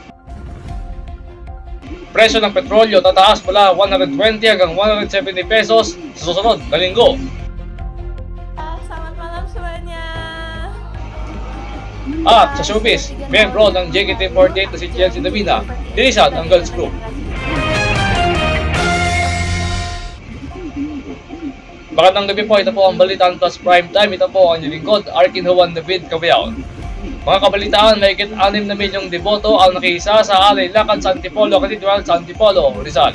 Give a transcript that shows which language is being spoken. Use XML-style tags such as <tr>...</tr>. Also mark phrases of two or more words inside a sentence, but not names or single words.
<tl>Presyo ng petrolyo tataas mula 120 hanggang 170 pesos sa susunod na linggo.</tl> <id>Selamat malam semuanya.</id> <tl>At sa showbiz, miyembro ng JKT48 na si Chelsea Davina, dinisan ang girls group. Magandang gabi po, ito po ang Balitaan Plus Prime Time. Ito po ang inyong lingkod, Arkin Juan David Cabiao. Mga kabalitaan, mahigit 6 na milyong deboto ang nakihisa sa Alay-Lakad sa Antipolo Cathedral sa Antipolo, Rizal.</tl>